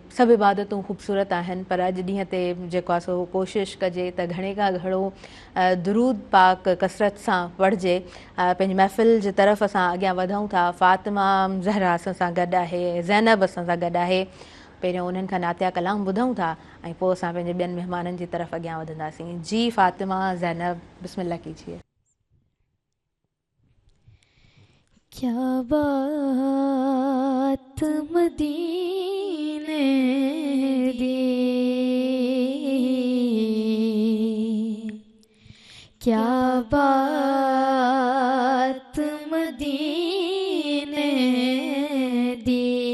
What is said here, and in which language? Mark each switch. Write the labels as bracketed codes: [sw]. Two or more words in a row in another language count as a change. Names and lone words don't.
[sd] सभु इबादतूं ख़ूबसूरत आहिनि पर अॼु ॾींहं ते जेको आहे सो कोशिशि कजे त घणे खां घणो दुरूद पाक कसरत सां पढ़िजे पंहिंजी महफ़िल जे तरफ़ असां अॻियां वधूं था फ़ातिमा ज़हरा असां सां गॾु आहे ज़ैनब असां सां गॾु आहे पहिरियों उन्हनि खां नातिया कलाम ॿुधूं था ऐं पोइ असां पंहिंजे ॿियनि महिमाननि जी तरफ़ अॻियां वधंदासीं जी फ़ातिमा ज़ैनब [ur] بسم اللہ کیجیے [pa] کیا بات مدینے دی کیا بات مدینے دی क्या बात मदीने दी